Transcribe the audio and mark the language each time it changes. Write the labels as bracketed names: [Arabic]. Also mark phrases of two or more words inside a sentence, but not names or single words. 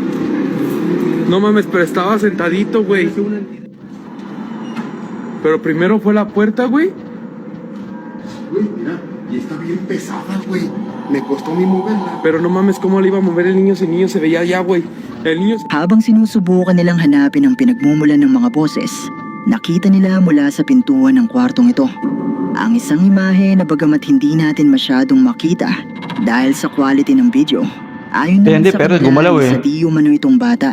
[Spanish] No mames, pero estaba sentadito, güey. Pero primero fue la puerta, güey. Güey, mira. Y está bien pesada, güey. Me costó a mí moverla. Pero no mames, ¿cómo le iba a mover el niño si el niño se veía allá, güey? El niño... [Filipino] Habang sinusubukan nilang hanapin ang pinagmumulan ng mga boses, nakita nila mula sa pintuan ng kwartong ito ang isang imahe na bagamat hindi natin masyadong makita dahil sa quality ng video. Ayon naman Hindi, sa pero kanila, gumalaw eh. isa di umano itong bata.